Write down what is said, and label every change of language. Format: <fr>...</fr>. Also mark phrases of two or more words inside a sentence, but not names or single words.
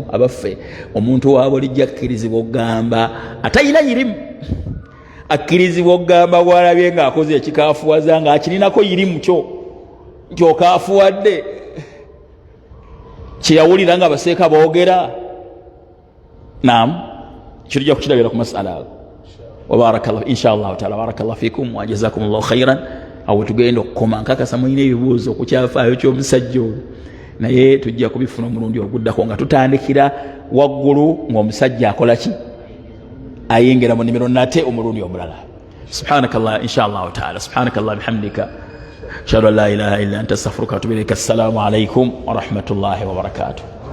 <lg>Abaffe omuntu waabo lijja kkirizibwa okugamba atayina yirimu, akkirizibwa okugamba bw'alabye ng'akoze ekikaafuwaza ng'akirinako yirimu kyo nti okaafuwadde, kyeyawulira nga abaseeka boogera. Kitujja kukirabira ku masala ago.</lg> <ar>وبارك الله إن شاء الله تعالى. بارك الله فيكم وجزاكم الله خيرا.</ar> <lg>awo tugenda okukoma. Nkakasa mulina ebibuuzo ku kyafaayo ky'omusajja ono, naye tujja kubifuna omulundi oguddako nga tutandikira waggulu ng'omusajja akola ki, ayingira mu nnimiro nate omulundi omulala.</lg> <ar>سبحانك الله إن شاء الله تعالى، سبحانك الله بحمدك أشهد أن لا إله إلا أنت أستغفرك وأتوب إليك. السلام عليكم ورحمة الله وبركاته.</ar>